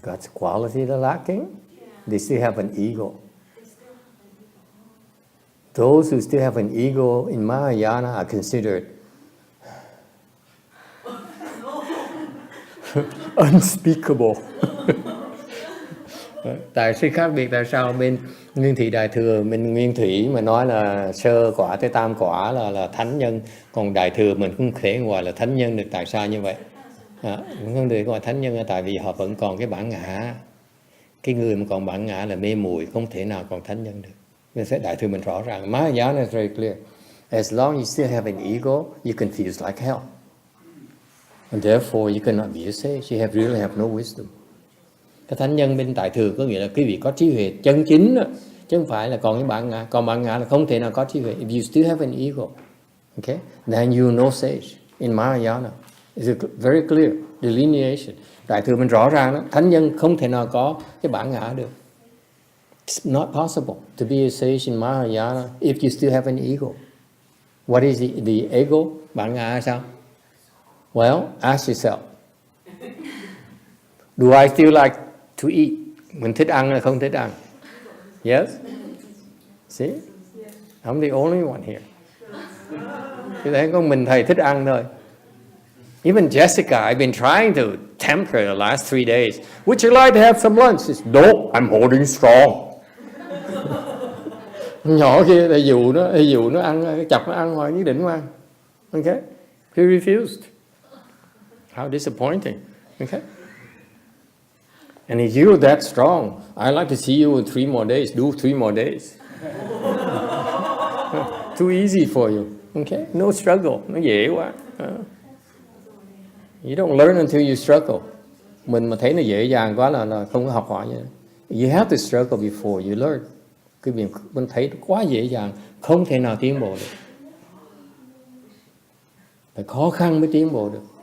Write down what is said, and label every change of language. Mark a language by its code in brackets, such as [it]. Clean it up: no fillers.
[en] God's quality they're lacking. Yeah. They still have an ego. They still have an ego. Those who still have an ego in Mahayana are considered unspeakable. [vi] Tại sự khác biệt tại sao bên Nguyên Thủy Đại Thừa mình Nguyên Thủy mà nói là sơ quả tới tam quả là thánh nhân, còn Đại Thừa mình không thể gọi là thánh nhân được. Tại sao như vậy? Không được gọi thánh nhân là tại vì họ vẫn còn cái bản ngã. Cái người mà còn bản ngã là mê muội, không thể nào còn thánh nhân được. Nên sẽ Đại Thừa mình rõ ràng. [en] Mahayana is very clear. As long as you still have an ego, you confuse like hell. And therefore you cannot be a sage. You really have no wisdom. [vi] Cái thánh nhân bên Đại Thừa có nghĩa là quý vị có trí huệ chân chính đó, chứ không phải là còn cái bản ngã. Còn bản ngã là không thể nào có trí huệ. [en] If you still have an ego, okay, then you no sage. In Mahayana, it's a very clear delineation. [vi] Đại Thừa mình rõ ràng đó, thánh nhân không thể nào có cái bản ngã được. [en] It's not possible to be a sage in Mahayana if you still have an ego. What is the ego? [vi] Bản ngã sao? [en] Well, ask yourself. Do I still like to eat? [vi] Mình thích ăn hay không thích ăn? [en] Yes? See? I'm the only one here. [vi] Chứ thấy có mình thầy thích ăn thôi. [en] Even Jessica, I've been trying to temper her the last 3 days. Would you like to have some lunch? She says, no, I'm holding strong. [vi] Nhỏ kia thầy dụ nó ăn, chọc nó ăn hoài nhất định không ăn. [en] Okay? He refused. How disappointing. Okay? And if you're that strong, I'd like to see you in 3 more days. Do 3 more days. Too easy for you. Okay? No struggle. [vi] Nó dễ quá. [en] You don't learn until you struggle. [vi] Mình mà thấy nó dễ dàng quá là không có học hỏi gì. [en] You have to struggle before you learn. [vi] Cái việc mình thấy quá dễ dàng, không thể nào tiến bộ được. Phải khó khăn mới tiến bộ được.